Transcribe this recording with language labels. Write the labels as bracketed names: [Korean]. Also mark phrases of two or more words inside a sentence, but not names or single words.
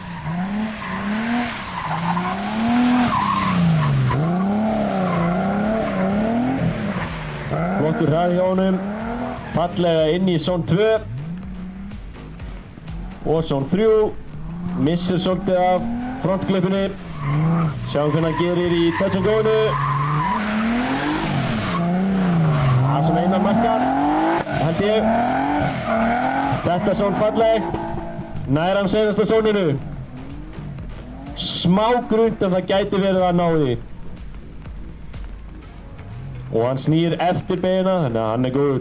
[Icelandic] Flottur hraði hjá honum, fallega inn í zón 2 og zón 3, missir svolítið af frontklöpunni. Sjáum hvernig hann gerir í [English] touch and go- [Icelandic] inu. Það er svona innan markar, held ég. Þetta er svona fallegt, nær hann seinasta zóninu. Smá grunnt en það gæti verið að ná því. Og hann snýr eftir beina, þannig að hann er góður.